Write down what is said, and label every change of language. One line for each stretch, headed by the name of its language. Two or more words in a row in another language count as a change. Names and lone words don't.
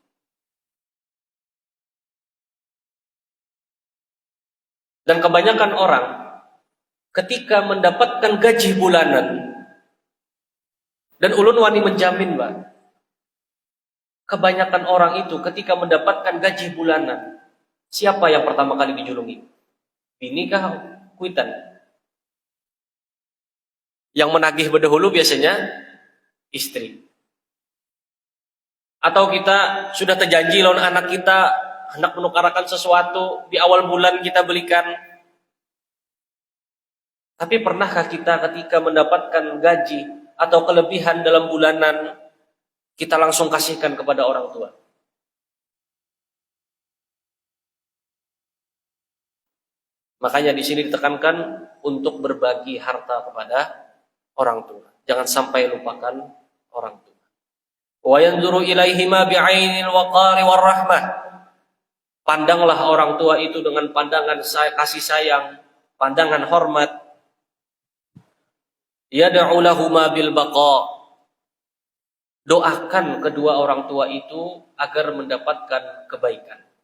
Indonesian: Dan kebanyakan orang ketika mendapatkan gaji bulanan, dan
Banjar: ulun wani menjamin
Indonesian: Mbak, kebanyakan orang itu ketika mendapatkan gaji bulanan, siapa yang pertama kali dijulungi?
Banjar: Bini kah kuitan?
Indonesian: Yang menagih berdahulu biasanya istri.
Banjar: Atau kita sudah terjanji lawan anak kita, hendak menukarakan sesuatu, di awal bulan kita belikan.
Indonesian: Tapi pernahkah kita ketika mendapatkan gaji atau kelebihan dalam bulanan, kita langsung kasihkan kepada orang tua? Makanya di sini ditekankan untuk berbagi harta kepada orang tua. Jangan sampai lupakan orang tua.
Arabic: وينظر إليهما بعين الوقار والرحمة.
Indonesian: Pandanglah orang tua itu dengan pandangan kasih sayang, pandangan hormat.
Arabic: يدعو لهما بالبقاء.
Indonesian: Doakan kedua orang tua itu agar mendapatkan kebaikan.